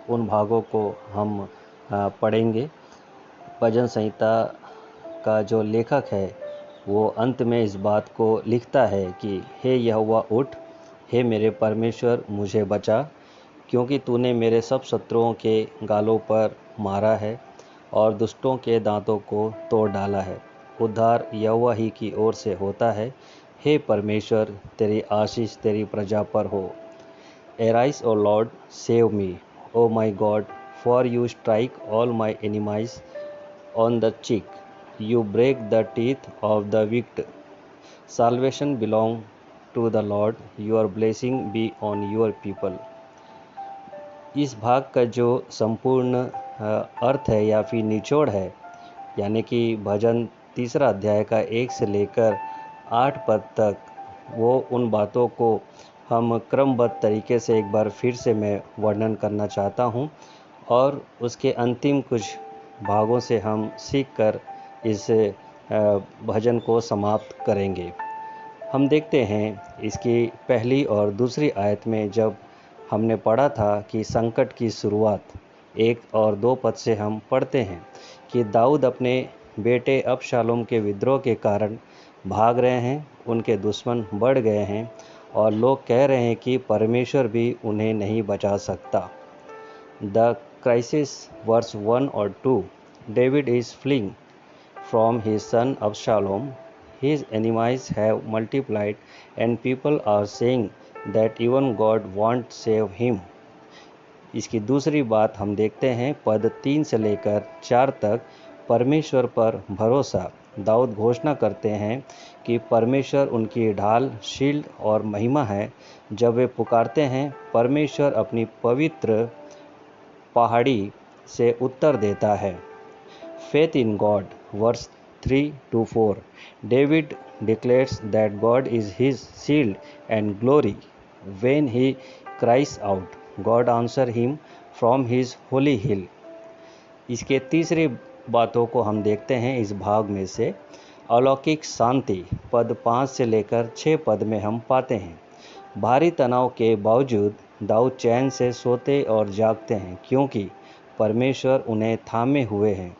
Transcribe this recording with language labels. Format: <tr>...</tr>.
<hi>उन भागों को हम पढ़ेंगे। भजन संहिता का जो लेखक है वो अंत में इस बात को लिखता है कि हे यहोवा उठ, हे मेरे परमेश्वर मुझे बचा, क्योंकि तूने मेरे सब शत्रुओं के गालों पर मारा है और दुष्टों के दांतों को तोड़ डाला है। उद्धार यहोवा ही की ओर से होता है। हे परमेश्वर, तेरी आशीष तेरी प्रजा पर हो।</hi> <en>Arise, O Lord, save me, O my God, for you strike all my enemies on the cheek. You break the teeth of the wicked. Salvation belongs to the Lord. Your blessing be on your people.</en> <hi>इस भाग का जो संपूर्ण अर्थ है या फिर निचोड़ है, यानी कि भजन 3 अध्याय का 1 से लेकर 8 पद तक, वो उन बातों को हम क्रमबद्ध तरीके से एक बार फिर से मैं वर्णन करना चाहता हूँ और उसके अंतिम कुछ भागों से हम सीखकर इस भजन को समाप्त करेंगे। हम देखते हैं इसकी पहली और दूसरी आयत में जब हमने पढ़ा था कि संकट की शुरुआत 1 और 2 पद से हम पढ़ते हैं कि दाऊद अपने बेटे अबशालोम के विद्रोह के कारण भाग रहे हैं, उनके दुश्मन बढ़ गए हैं और लोग कह रहे हैं कि परमेश्वर भी उन्हें नहीं बचा सकता।</hi> <en>The crisis verse 1 और 2, David is fleeing from his son Absalom. His enemies have multiplied and people are saying that even God won't save him.</en> <hi>इसकी दूसरी बात हम देखते हैं पद 3 से लेकर 4 तक, परमेश्वर पर भरोसा। दाऊद घोषणा करते हैं कि परमेश्वर उनकी ढाल, शील्ड और महिमा है। जब वे पुकारते हैं, परमेश्वर अपनी पवित्र पहाड़ी से उत्तर देता है।</hi> <en>Faith in God, verse 3 to 4. David declares that God is his shield and glory. When he cries out, God answers him from his holy hill.</en> <hi>इसके तीसरी बातों को हम देखते हैं इस भाग में से। अलौकिक शांति पद 5 से लेकर 6 पद में हम पाते हैं। भारी तनाव के बावजूद दाऊद चैन से सोते और जागते हैं, क्योंकि परमेश्वर उन्हें थामे हुए हैं।</hi>